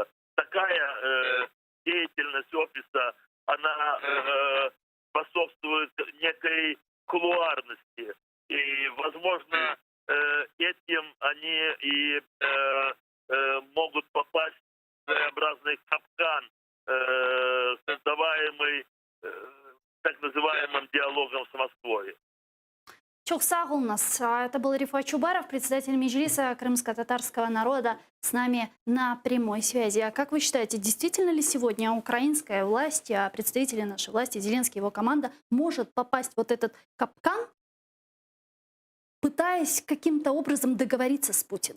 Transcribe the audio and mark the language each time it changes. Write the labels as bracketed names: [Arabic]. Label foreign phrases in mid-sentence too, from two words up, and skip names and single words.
[Russian] Такая деятельность офиса, она способствует некой кулуарности. И, возможно, этим они и могут попасть своеобразный капкан, создаваемый так называемым диалогом с Москвой. [Crimean Tatar] Çok sağ olun нас. [Russian] Это был Рифат Чубаров, председатель Меджлиса крымско-татарского народа, с нами на прямой связи. А как вы считаете, действительно ли сегодня украинская власть, представители нашей власти, Зеленский и его команда, может попасть в вот этот капкан, пытаясь каким-то образом договориться с Путиным?